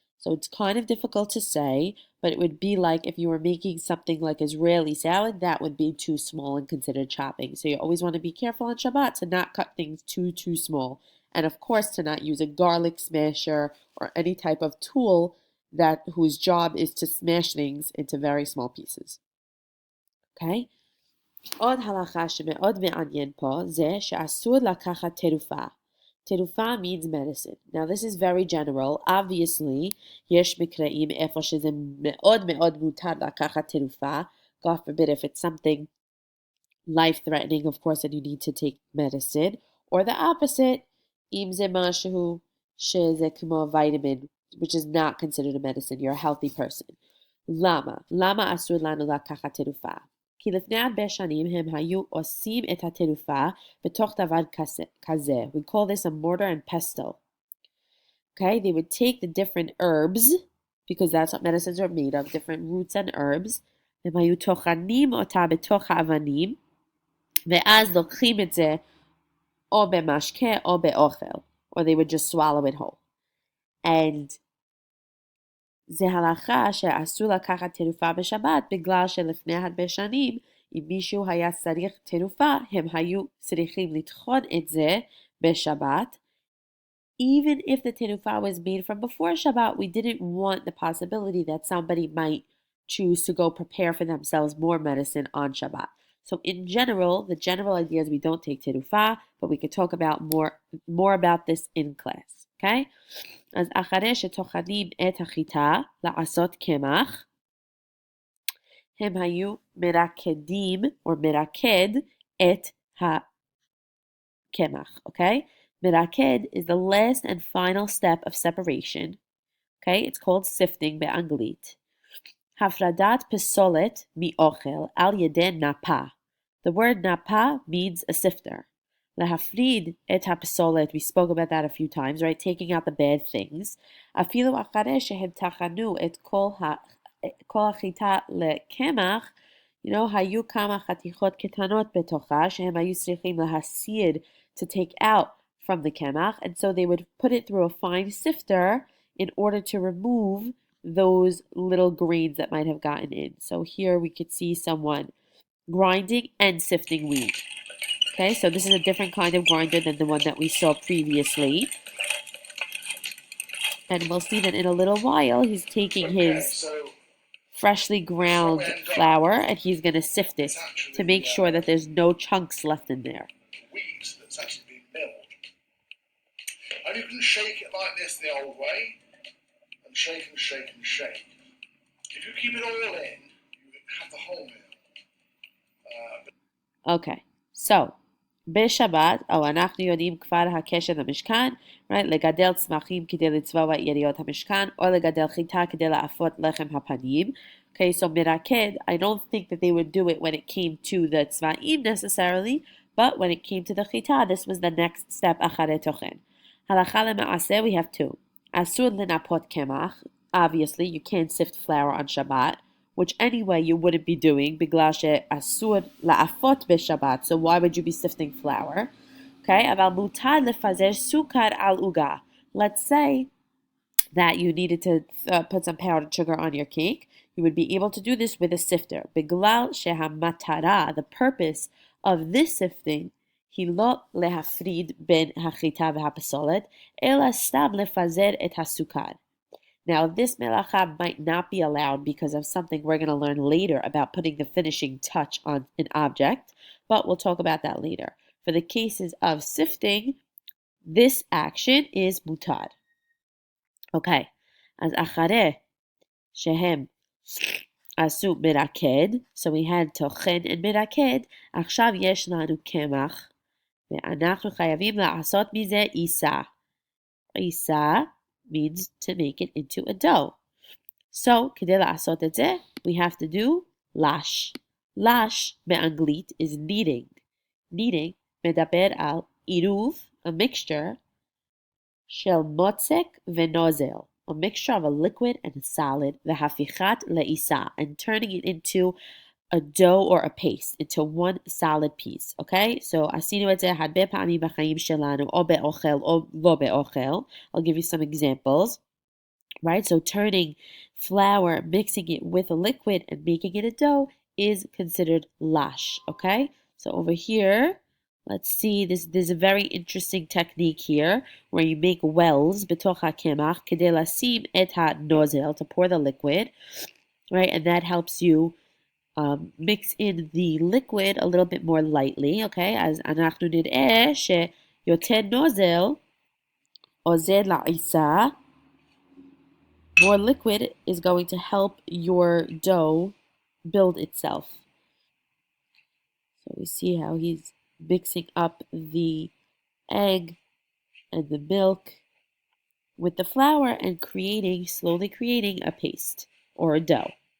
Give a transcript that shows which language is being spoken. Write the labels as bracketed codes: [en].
[en] So it's kind of difficult to say, but it would be like if you were making something like Israeli salad, that would be too small and considered chopping. So you always want to be careful on Shabbat to not cut things too small. And of course to not use a garlic smasher or any type of tool whose job is to smash things into very small pieces. [he] עוד הלכה שמאוד מעניין פה זה שאסור לקחת תרופה. [en] Terufa means medicine. Now this is very general. [he] Obviously, יש מקרים איפה שזה מאוד מאוד מותר לקחת תרופה. [en] God forbid if it's something life-threatening, of course, and you need to take medicine. Or the opposite, [he] אם זה משהו שזה כמו [en] vitamin, which is not considered a medicine. You're a healthy person. [he] למה? למה אסור לנו לקחת תרופה? כי לפני הרבה שנים הם היו עושים את התרופה בתוך דבר כזה. [en] We call this a mortar and pestle. They would take the different herbs, because that's what medicines are made of, different roots and herbs, [he] הם היו טוחנים אותה בתוך האבנים, ואז לוקחים את זה או במשקה או באוכל. [en] or they would just swallow it whole. [he] And זה הלכה שאסור לקחת תרופה בשבת בגלל שלפני הרבה שנים אם מישהו היה צריך תרופה הם היו צריכים לטחון את זה בשבת. [en] Even if the terufa was made from before Shabbat, we didn't want the possibility that somebody might choose to go prepare for themselves more medicine on Shabbat. So in general, the general idea is we don't take terufa, but we could talk about more about this in class. Okay? [he] אז אחרי שטוחנים את החיטה לעשות קמח, הם היו מרקדים או מרקד את הקמח, okay? [en] Meraked is the last and final step of separation. Okay, it's called sifting באנגלית. [he] הפרדת פסולת מאוכל על ידי נפה. [en] The word napa means a sifter. [he] להפריד את הפסולת, [en] we spoke about that a few times, right? Taking out the bad things. [he] אפילו אחרי שהם טחנו את כל החיטה לקמח, היו כמה חתיכות קטנות בתוכה שהם היו צריכים להסיר [en] to take out from the kemach, and so they would put it through a fine sifter in order to remove those little grains that might have gotten in. So here we could see someone grinding and sifting wheat. Okay, so this is a different kind of grinder than the one that we saw previously. And we'll see that in a little while he's taking his freshly ground flour and he's going to sift it to make sure that there's no chunks left in there. Wheat that's actually been milled. And you can shake it like this the old way, and shake and shake and shake. If you keep it all in, you have the whole meal. [he] Okay, so בשבת, או אנחנו יודעים כבר הקשר למשכן, right? לגדל צמחים כדי לצבוע יריות המשכן, או לגדל חיטה כדי לאפות לחם הפנים. [en] Okay, so Meraked, I don't think that they would do it when it came to the tzva'im necessarily, but when it came to the chita, this was the next step אחרי Tochen. Halacha lema'aseh, we have two. [he] Asur lenapot kemach, [en] obviously you can't sift flour on Shabbat, which anyway you wouldn't be doing, [he] bigla she'asur la'afot b'Shabbat, [en] so why would you be sifting flour? Okay, [he] aval mutar lefazer sukar al uga. [en] Let's say that you needed to put some powdered sugar on your cake. You would be able to do this with a sifter. [he] Biglal shehamatara, [en] the purpose of this sifting, [he] היא לא להפריד בין החיטה והפסולת, אלא סתם לפזר את הסוכר. [en] Now, this melacha might not be allowed because of something we're going to learn later about putting the finishing touch on an object, but we'll talk about that later. For the cases of sifting, this action is mutar. [he] Okay, אז אחרי שהם עשו meraked, [en] so we had tochen and meraked, [he] עכשיו יש לנו קמח, ואנחנו חייבים לעשות מזה עיסה. [en] עיסה means to make it into a dough. So, [he] כדי לעשות את זה, [en] we have to do lash. Lash באנגלית is kneading. Kneading [he] מדבר על עירוב, [en] a mixture, [he] של מוצק ונוזל, [en] a mixture of a liquid and a solid, [he] והפיכת לעיסה, [en] and turning it into a dough or a paste, into one solid piece, okay? [he] So, עשינו את זה הרבה פעמים בחיים שלנו, או באוכל או לא באוכל. [en] I'll give you some examples, right? So, turning flour, mixing it with a liquid and making it a dough is considered lash, okay? So, over here, let's see, there's a very interesting technique here where you make wells [he] בתוך הקמח כדי לשים את הנוזל, [en] to pour the liquid, right? And that helps you mix in the liquid a little bit more lightly, okay? [he] אז אנחנו נראה שיותר נוזל עוזר לעיסה. [en] More liquid is going to help your dough build itself. So we see how he's mixing up the egg and the milk with the flour and slowly creating a paste or a dough.